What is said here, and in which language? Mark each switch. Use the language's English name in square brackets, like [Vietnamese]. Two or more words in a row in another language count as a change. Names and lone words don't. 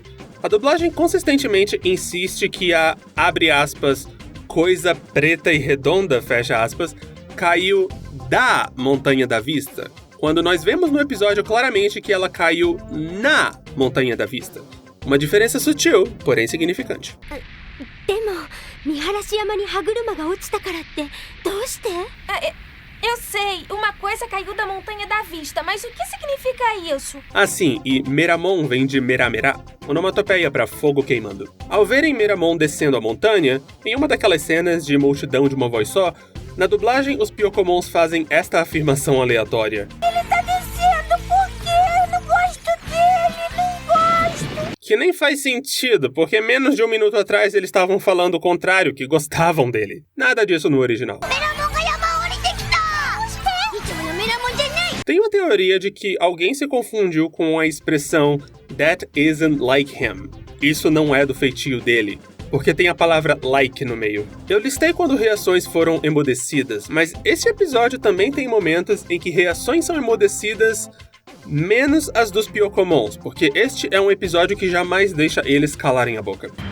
[Portuguese] A dublagem consistentemente insiste que a, abre aspas, coisa preta e redonda, fecha aspas, caiu da Montanha da Vista, quando nós vemos no episódio claramente que ela caiu na Montanha da Vista. Uma diferença sutil, porém significante. [Japanese] でも見晴らし山に歯車が落ちたからってどうして？ [Portuguese] Eu sei, uma coisa caiu da montanha da vista, mas o que significa isso? Assim, e Meramon vem de Meramerá, onomatopeia para fogo queimando. Ao verem Meramon descendo a montanha, em uma daquelas cenas de multidão de uma voz só, na dublagem os Pyokomons fazem esta afirmação aleatória. Ele tá descendo porque eu não gosto dele, não gosto. Que nem faz sentido, porque menos de um minuto atrás eles estavam falando o contrário, que gostavam dele. Nada disso no original. Tem uma teoria de que alguém se confundiu com a expressão [English] "that isn't like him". [Portuguese] Isso não é do feitio dele, porque tem a palavra like no meio. Eu listei quando reações foram emudecidas, mas esse episódio também tem momentos em que reações são emudecidas menos as dos Pyokomons, porque este é um episódio que jamais deixa eles calarem a boca.